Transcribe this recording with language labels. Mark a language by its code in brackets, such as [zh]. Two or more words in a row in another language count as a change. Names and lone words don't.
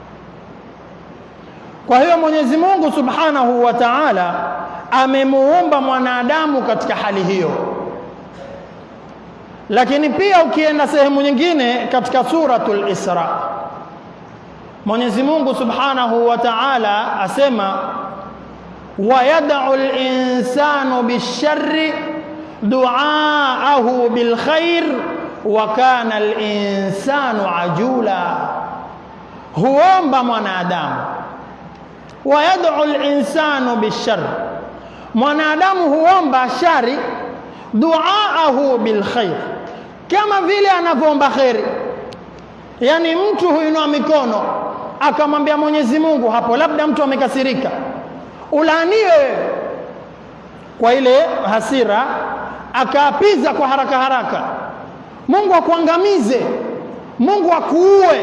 [sw] Kwa hiyo Mwenyezi Mungu [ar] سبحانه وتعالى [sw] amemuumba mwanadamu katika hali hiyo. Lakini pia ukienda sehemu nyingine katika suratul Isra, Mwenyezi Mungu [ar] سبحانه وتعالى [sw] asema, [ar] وَيَدْعُ الْإِنسَانُ بِالشَّرِّ دُعَاءَهُ بِالْخَيْرِ وَكَانَ الْإِنسَانُ عَجُولًا. [sw] huomba mwanadamu. [ar] وَيَدْعُ الْإِنسَانُ بِالشَّرِّ, [sw] mwanadamu huomba shari, [ar] دعاءه بالخير, [sw] kama vile anavyoomba khairi. Yani mtu huinua mikono akamwambia Mwenyezi Mungu, hapo labda mtu amekasirika, ulaaniwe kwa ile hasira, akaapiza kwa haraka haraka, Mungu akuangamize, Mungu akuue.